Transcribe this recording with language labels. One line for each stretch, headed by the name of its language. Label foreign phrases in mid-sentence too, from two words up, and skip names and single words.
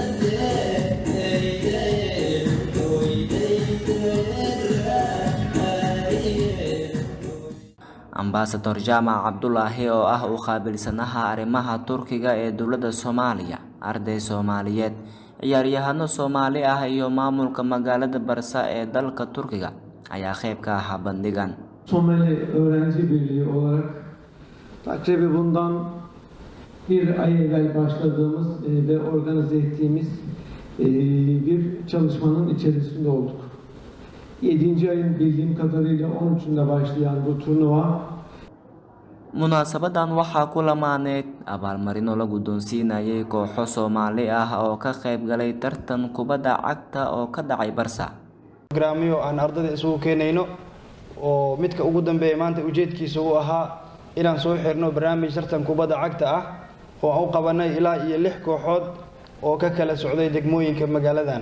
Somali: Ambassador Jaamac Cabdulaahi oo ah u qaabilsanaha arrimaha Turkiga ee dowladda Soomaaliya, arday Soomaaliyeed, ciyaaryahano Soomaali ah iyo maamulka magaalada Barsa ee dalka Turkiga ayaa qayb ka ah bandhigan.
Turkish: Somali Öğrenci Birliği olarak takribi bundan bir ay evvel başladığımız ve organize ettiğimiz bir çalışmanın içerisinde olduk. 7. ayın bildiğim kadarıyla 13'ünde başlayan bu turnuva
Somali: munaasabadan waxaa ku lamaaneed abaalmarino la guddoonsiinayay kooxo Soomaali ah oo ka qayb galay tartan kubadda cagta oo ka dhacay Barsa. Programyo aan ardayda isugu keenayno oo midka ugu dambeeyay maanta ujeedkiisa uu ahaa inaan soo xirno barnaamij tartan kubadda cagta ah oo aan u qabanay ilaa iyo 6 kooxood oo ka kala socday degmooyinka magaaladan.